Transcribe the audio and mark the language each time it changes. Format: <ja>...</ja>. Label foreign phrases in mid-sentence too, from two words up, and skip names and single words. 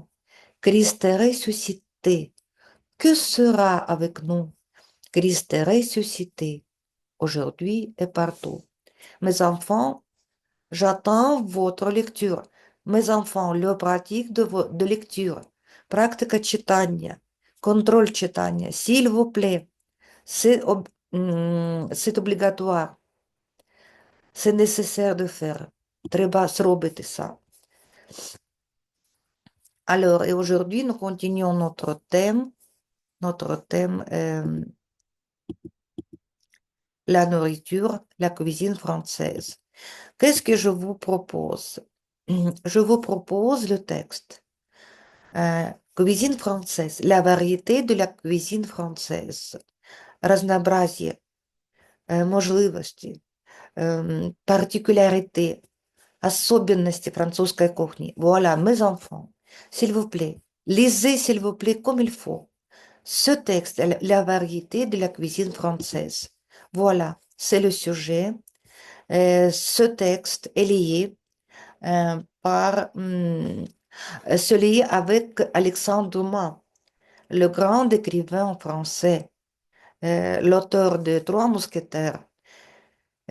<fr>Christ est ressuscité. Que sera avec nous? Christ est ressuscité, aujourd'hui et partout. Mes enfants, j'attends votre lecture. Mes enfants, le pratique de lecture.</fr> <uk>Практика читання. Контроль читання.</uk> <fr>S'il vous plaît. C'est obligatoire. C'est nécessaire de faire.</fr> <uk>Треба зробити ça.</uk> <fr>Alors, et aujourd'hui, nous continuons notre thème, la nourriture, la cuisine française. Qu'est-ce que je vous propose? Je vous propose le texte. Cuisine française, la variété de la cuisine française,</fr> <ru>разнообразие, можливости, particularité, особенности французской кухни.</ru> <fr>Voilà, mes enfants, s'il vous plaît, lisez, s'il vous plaît, comme il faut. Ce texte, la variété de la cuisine française. Voilà, c'est le sujet. Ce texte est lié se lier avec Alexandre Dumas, le grand écrivain français, l'auteur de Trois Mousquetaires.</fr>